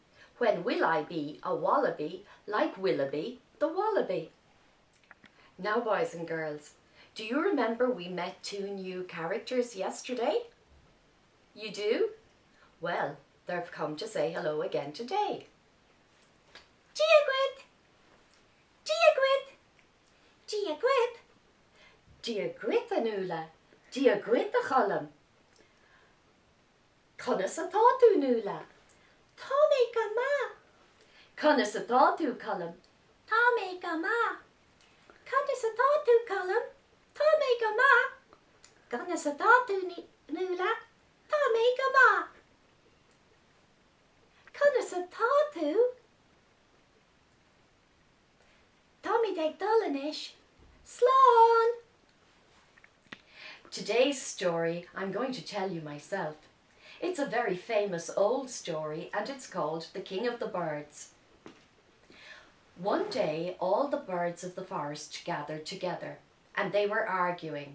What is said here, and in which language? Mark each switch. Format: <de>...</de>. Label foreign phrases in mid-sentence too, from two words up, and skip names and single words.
<en>When will I be a wallaby like Willoughby the wallaby? Now boys and girls, do you remember we met 2 new characters yesterday? You do? Well, they've come to say hello again today.</en> <ga>Diagwit! Diagwit! Diagwit! Diagwit Nuala, Diagwit Colm. Conas atá tú Nuala? Tá mé go maith. Conas atá tú Colm? Tá mé go maith. Conas atá tú Colm? Tá mé go maith. Conas atá tú Nuala? Tá mé go maith. Conas atá tú? Tá mé ag dul inis. Slán!</ga> <en>Today's story I'm going to tell you myself. It's a very famous old story, and it's called The King of the Birds. One day all the birds of the forest gathered together, and they were arguing.</en>